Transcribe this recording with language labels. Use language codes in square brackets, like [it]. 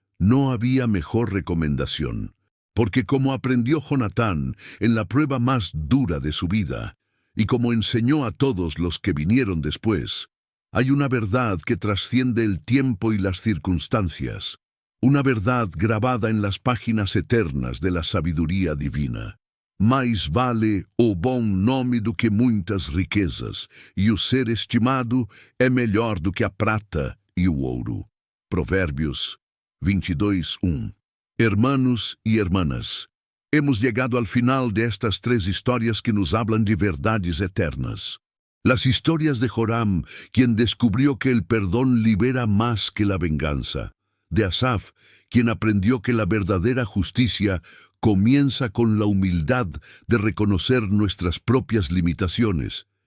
[es] No había mejor recomendación, porque como aprendió Jonatán en la prueba más dura de su vida, y como enseñó a todos los que vinieron después, hay una verdad que trasciende el tiempo y las circunstancias, una verdad grabada en las páginas eternas de la sabiduría divina. [pt] Mais vale o bom nome do que muitas riquezas, e o ser estimado é melhor do que a prata e o ouro. Provérbios 22:1. [es] Hermanos y hermanas, hemos llegado al final de estas tres historias que nos hablan de verdades eternas. Las historias de Joram, quien descubrió que el perdón libera más que la venganza. De Asaf, quien aprendió que la verdadera justicia comienza con la humildad de reconocer nuestras propias limitaciones.